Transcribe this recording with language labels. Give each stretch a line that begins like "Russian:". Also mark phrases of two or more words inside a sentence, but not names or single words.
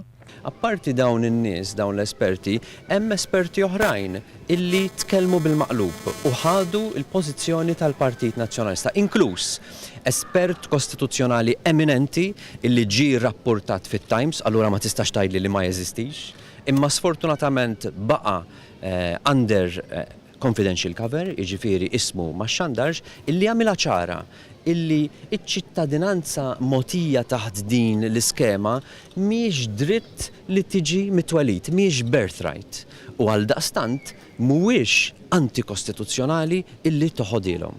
Maltese: Apparti dawn in-nies, dawn l-esperti, hemm esperti oħrajn illi tkellmu bil-maqlub u ħadu l-pożizzjoni tal-Partit Nazzjonalista, inkluż espert kostituzzjonali eminenti illi ġie rrappurtat fit-Times, allura ma tistax tgħidli li ma jeżistix, imma sfortunatament baqa'
English: under confidential cover,
Maltese: jiġifieri ismu ma xandarx, illi għamilha ċara illi iċ-ċittadinanza mogħtija taħt din l-iskema mhijiex dritt li tiġi mitwelid, mhijiex birthright. U għaldaqstant mhuwiex antikostituzzjonali illi toħodilhom.